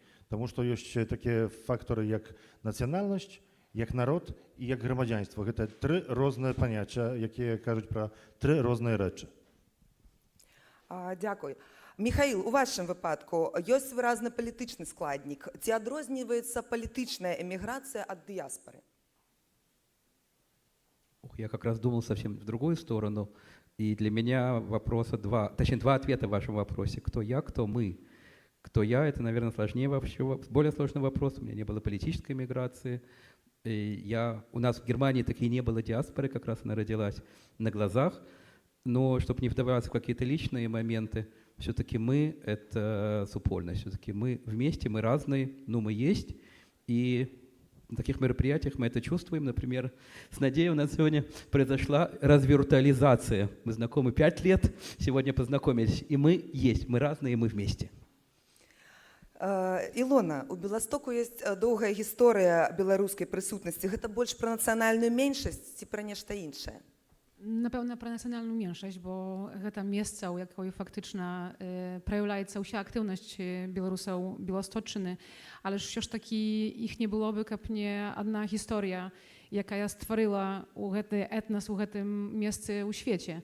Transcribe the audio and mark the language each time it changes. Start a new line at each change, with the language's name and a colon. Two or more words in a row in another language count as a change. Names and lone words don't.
Belarusian: Таму што ёсць такія фактары, як нацыянальнасць, як народ і як грамадзянства. Гэта 3 розныя паняцця, якія кажуць пра 3 розныя рэчы. Дякую. Михаил, у вашым выпадку ёсць выразны палітычны складнік. Ці адрозніваецца палітычная эміграцыя ад дыяспары?
Russian: Я как раз думал совсем в другую сторону. И для меня вопроса два ответа в вашем вопросе. Кто я, кто мы. Кто я, это, наверное, сложнее вообще, более сложный вопрос. У меня не было политической эмиграции. У нас в Германии таки не было диаспоры, как раз она родилась на глазах. Но, чтобы не вдаваться в какие-то личные моменты, все-таки мы — это супольность. Все-таки мы вместе, мы разные, но мы есть. И на таких мероприятиях мы это чувствуем. Например, с Надеей у нас сегодня произошла развиртуализация. Мы знакомы 5 лет, сегодня познакомились. И мы есть, мы разные, и мы вместе.
Belarusian: Ілона, у Беластоку ёсць доўгая гісторыя беларускай прысутнасці. Гэта больш пра нацыянальную меншасць ці пра нешта іншае? Напэўна, пра нацыянальную меншасць, бо гэта месца, у якой фактычна праяўляецца ўся актыўнасць беларусаў Беласточчыны, але ж ўсё ж такі іх не было бы, каб не адна гісторыя, якая стварыла гэты этнас у гэтым месцы ў свеце.